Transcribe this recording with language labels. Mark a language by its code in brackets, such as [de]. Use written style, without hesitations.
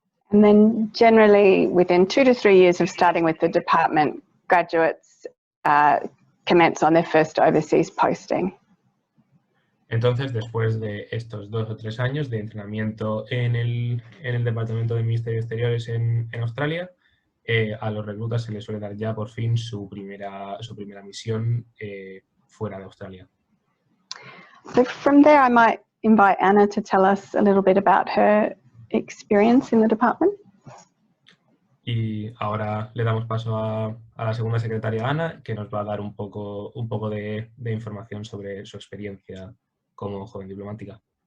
[en] And then generally within 2 to 3 years of starting with the department, graduates commence on their first overseas posting. [es] Entonces, después de estos 2 o 3 años de entrenamiento en el Departamento del Ministerio de Exteriores en Australia, a los reclutas se les suele dar ya por fin su primera misión fuera de Australia. [en] So from there I might invite Anna to tell us a little bit about her experience in the department. [es] Y ahora le damos paso a la segunda secretaria, Ana, que nos va a dar un poco de información sobre su experiencia como joven diplomática.